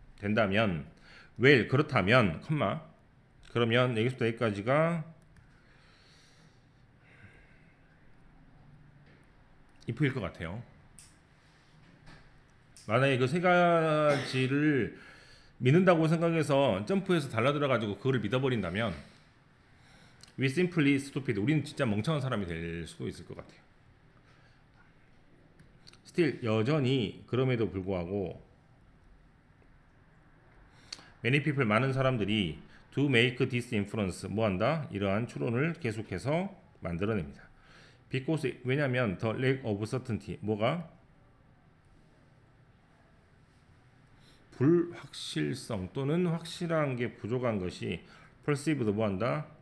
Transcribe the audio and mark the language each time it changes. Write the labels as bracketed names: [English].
[Korean] 된다면, well, 그렇다면, 컴마. 그러면 여기서부터 여기까지가 if일 것 같아요. 만약에 그 세 가지를 믿는다고 생각해서 점프해서 달라들어가지고 그거를 믿어버린다면 [English] We simply stupid. [Korean] 우리는 진짜 멍청한 사람이 될 수도 있을 것 같아요. [English] Still [Korean] 여전히 그럼에도 불구하고 [English] many people [Korean] 많은 사람들이 [English] to make this inference [Korean] 뭐한다? 이러한 추론을 계속해서 만들어냅니다. [English] Because [Korean] 왜냐하면 [English] the lack of certainty [Korean] 뭐가? 불확실성 또는 확실한 게 부족한 것이 perceived 뭐한다?